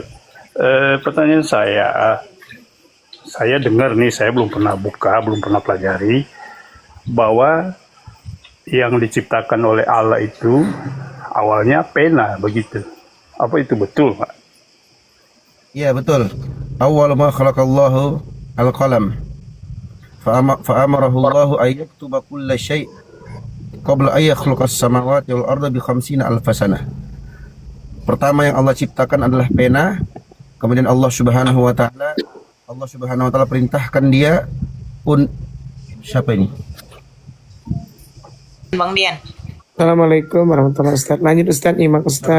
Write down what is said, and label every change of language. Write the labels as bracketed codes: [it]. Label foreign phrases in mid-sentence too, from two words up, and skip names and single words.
[id] Pertanyaan saya dengar nih, saya belum pernah buka, belum pernah pelajari bahwa yang diciptakan oleh Allah itu awalnya pena, begitu. Apa itu betul, Pak? Iya betul. [ar] أول ما خلق الله القلم فأمره الله أن يكتب كل شيء قبل أن يخلق السماوات والأرض بـ 50,000 سنة. [id] Pertama yang Allah ciptakan adalah pena. Kemudian Allah [ar] سبحانه وتعالى [id] perintahkan dia Siapa ini? Bang Dian. [ar] السلام عليكم ورحمة الله وبركاته. [id] Lanjut Ustaz, Imak Ustaz,